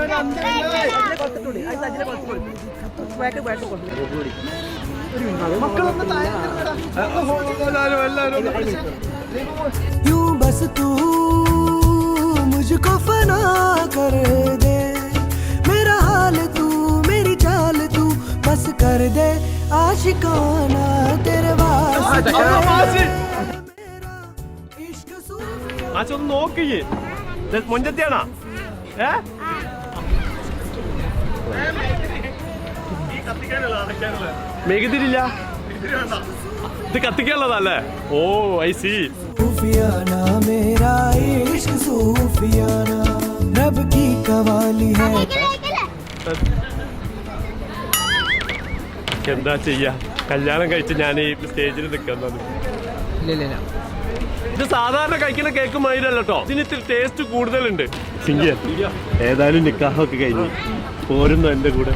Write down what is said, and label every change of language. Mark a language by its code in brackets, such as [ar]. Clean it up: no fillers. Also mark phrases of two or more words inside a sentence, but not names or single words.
[hi] यूं बस तू मुझको फना कर दे मेरा हाल तू मेरी चाल तू बस कर दे आशिकाना तेरे वास्ते इश्क सूफिया. [ml] ആച്ചൊന്ന് നോക്കിയേ. മുഞ്ചത്തിയാണോ? മെഴുകുതിരില്ല, ഇത് കത്തിക്കാനുള്ളതല്ലേ? [en] Oh I see. [hi] सूफियाना मेरा इश्क सूफियाना रब की कवाली है. [ml] എന്താ ചെയ്യാ, കല്യാണം കഴിച്ച് ഞാൻ ഈ സ്റ്റേജിൽ നിൽക്കുന്നത്. ഇത് സാധാരണ കഴിക്കുന്ന കേക്ക് മാതിരല്ലോ കേട്ടോ, ഇതിന് ഇത്തിരി ടേസ്റ്റ് കൂടുതലുണ്ട്. ഏതായാലും നിക്കാഹൊക്കെ കഴിഞ്ഞു പോരുന്നു എന്റെ കൂടെ.